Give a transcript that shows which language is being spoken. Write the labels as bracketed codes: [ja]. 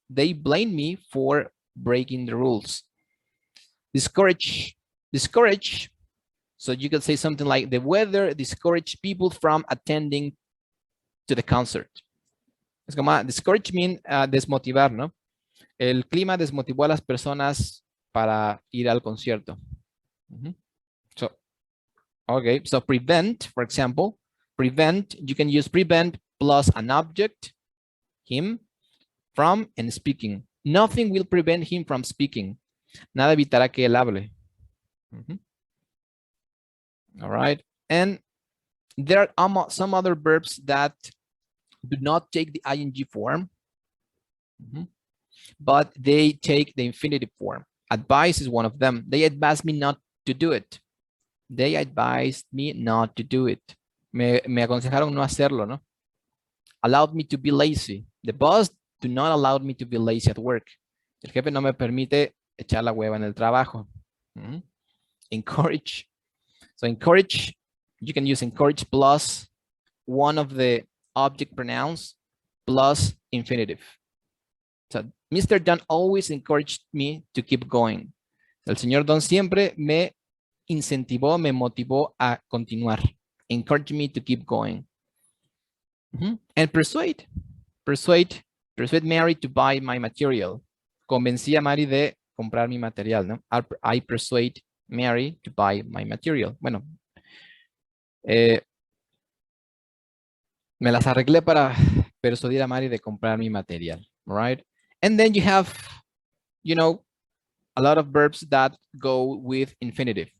[en] They blame me for breaking the rules. Discourage. Discourage. So you can say something like the weather discouraged people from attending to the concert. [es] Es como [en] discourage mean [es] desmotivar, ¿no? El clima desmotivó a las personas para ir al concierto. [en] So, okay, so prevent, for example, prevent, you can use prevent plus an object, him, from, and speaking. Nothing will prevent him from speaking. [es] Nada evitará que él hable. [en] All right, and there are some other verbs that do not take the ing form, but they take the infinitive form. Advise is one of them. They advised me not to do it. They advised me not to do it. [es] Me aconsejaron no hacerlo, ¿no? [en] Allowed me to be lazy. The boss do not allow me to be lazy at work. [es] El jefe no me permite echar la hueva en el trabajo. [en] Encourage. So encourage, you can use encourage plus one of the object pronouns plus infinitive. So Mr. Don always encouraged me to keep going. [es] El señor Don siempre me incentivó, me motivó a continuar. [en] Encourage me to keep going. And persuade. Persuade Mary to buy my material. [es] Convencí a Mary de comprar mi material, ¿no? [en] I persuade Mary to buy my material. [es] Bueno, me las arreglé para persuadir a Mary de comprar mi material, right? [en] And then you have, you know, a lot of verbs that go with infinitive.